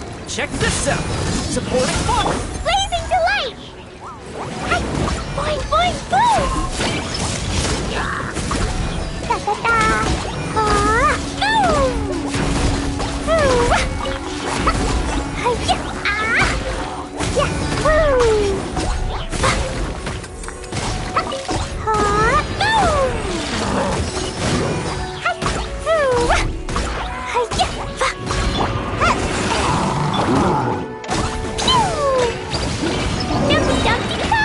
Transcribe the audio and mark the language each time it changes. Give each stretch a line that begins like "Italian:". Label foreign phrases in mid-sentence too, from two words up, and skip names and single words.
English: Check this out! Supporting fire! Blazing delight! Hi! Boing, boing, boom! Da da da! Ah! Boom! Boom! Hi-ya! Ah! Yeah! Boom! Ah! Boom! Hi! Boom! Hi-ya! Dumpty dumpty go!